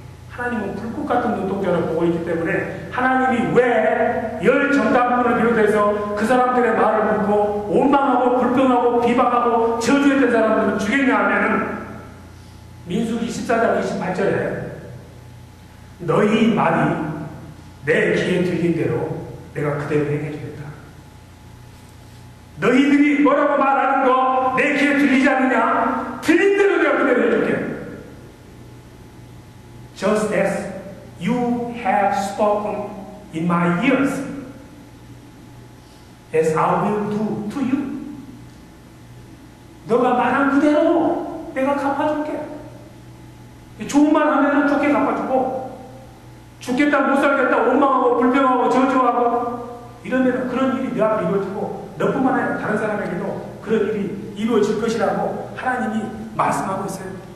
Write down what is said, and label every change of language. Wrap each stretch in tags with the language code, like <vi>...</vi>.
<ko>하나님은 불꽃 같은 눈동자를 보고 있기 때문에 하나님이 왜 열 정탐꾼을 비롯해서 그 사람들의 말을 듣고 원망하고 불평하고 비방하고 저주했던 사람들을 죽였냐 하면은 민수기 14장 28절에 너희 말이 내 귀에 들린 대로 내가 그대로 행해주겠다. 너희들이 뭐라고 말하는 거 내 귀에 들리지 않느냐? 들린 대로 내가 그대로 해줄게.</ko> <en>Just as you have spoken in my ears, as I will do to you.</en> <ko>너가 말한 그대로 내가 갚아줄게. 좋은 말 하면 좋게 갚아주고, 죽겠다, 못 살겠다, 원망하고, 불평하고, 저주하고, 이러면 그런 일이 내 앞에 이루어지고, 너뿐만 아니라 다른 사람에게도 그런 일이 이루어질 것이라고 하나님이 말씀하고 있어요.</ko>